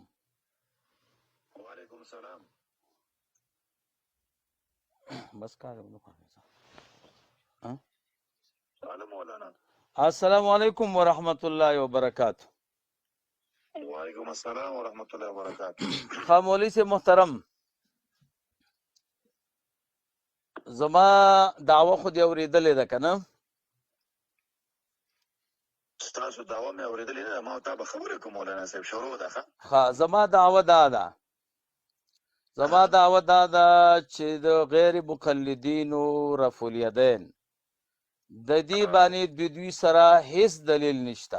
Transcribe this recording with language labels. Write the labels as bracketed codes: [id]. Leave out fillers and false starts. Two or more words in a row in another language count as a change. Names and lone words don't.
[ar] وعلیکم السلام. بس کار [ps] مولانا. [ar] السلام علیکم ورحمۃ اللہ وبرکاتہ. وعلیکم السلام ورحمۃ اللہ وبرکاتہ. [ps] خامولی سے محترم زما دعوه خو دی اوریدلې ده که نه؟ ستاسو دعوه مې اورېدلې نه ده. ما ته به خبرې کوم مولانا صاحب. شروع ده ښه. زما دعوه دا ده چې د غیر مقلدینو [ar] رفع الیدین [ps] د دې باندې دوی سره هیڅ دلیل نشته.